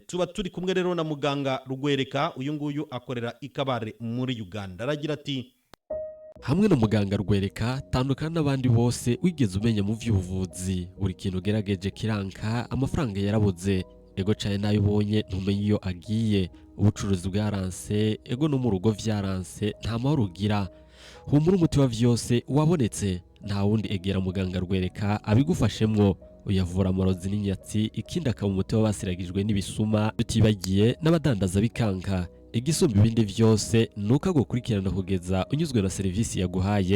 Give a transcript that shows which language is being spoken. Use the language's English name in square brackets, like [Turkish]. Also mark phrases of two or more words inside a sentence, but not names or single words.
[Rundi] Tuba turi kumwe rero na muganga Rugwereka uyu nguyu akorera ikabare muri Uganda aragira ati hamwe na muganga Rugwereka tandukana n'abandi bose wigeze umenya mu by'ubuvuzi buri kintu gerageje kiranka amafaranga yarabuze ego cyane nayo ubonye ntumenye iyo agiye ubucuruzi bwaranse ego no mu rugo vyaranse nta mahoro ugira humura umuti wa vyose wabonetse nta wundi egera muganga Rugwereka abigufashemwo uyavura amarozi n'inyatsi ikindi akaba umuti wabasiragijwe n'ibisuma tutibagiye n'abadandaza bikanka igisumba ibindi vyose nuko agukurikirana kugeza unyuzwe na serivisi yaguhaye.